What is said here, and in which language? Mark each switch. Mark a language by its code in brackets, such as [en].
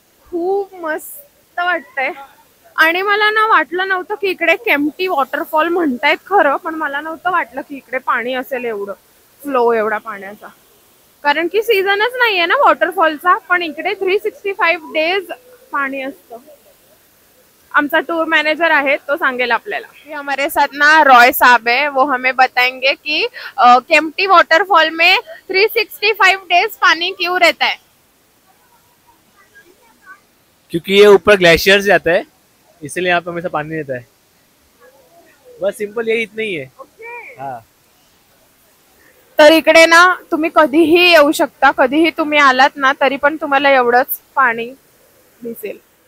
[mr] खूप मस्त वाटतंय. आणि मला ना वाटलं नव्हतं की इकडे केम्प्टी वॉटरफॉल म्हणतायत खरं, पण मला नव्हतं वाटलं की इकडे पाणी असेल एवढं, फ्लो एवढा पाण्याचा. कारण की सीझनच नाहीये ना वॉटरफॉलचा, पण इकडे 365 डेज पाणी असतं. आमचा टूर मैनेजर है तो सांगेल आपल्याला. [hi] हमारे साथ ना रॉय साहब है, वो हमें बताएंगे कि केम्प्टी वाटरफॉल में 365 डेज पानी क्यों रहता है. क्योंकि ये ऊपर ग्लेशियर से आता है, इसलिए यहाँ पे हमेशा पानी रहता है. बस सिंपल यही इतना ही है. हाँ. [mr] तर इकडे ना तुम्ही कधीही येऊ शकता, कधीही तुम्ही आलात ना तरी पण तुम्हाला एवढंच पाणी दिसेल.